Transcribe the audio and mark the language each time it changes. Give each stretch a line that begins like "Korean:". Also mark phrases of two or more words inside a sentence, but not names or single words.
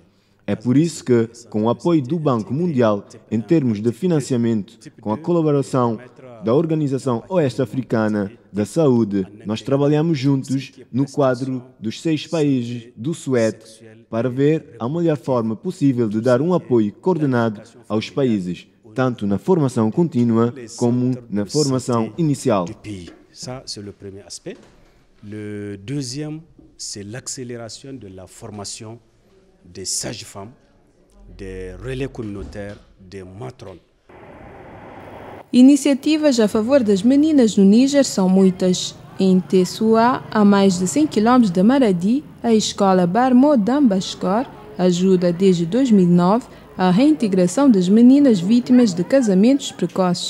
Portuguese: É por isso que, com o apoio do Banco Mundial em termos de financiamento, com a colaboração da Organização Oeste-Africana da Saúde, nós trabalhamos juntos no quadro dos 6 países do Suete para ver a melhor forma possível de dar um apoio coordenado aos países, tanto na formação contínua como na formação inicial.
French: Ça, c'est le premier aspect. Le deuxième, c'est l'accélération de la formation des sages-femmes, des relais communautaires, des matrones.
Portuguese: Iniciativas a favor das meninas no Níger são muitas. Em Tessoua, a mais de 100 km de Maradi, a escola Barmo d'Ambascor ajuda desde 2009 a reintegração das meninas vítimas de casamentos precoces.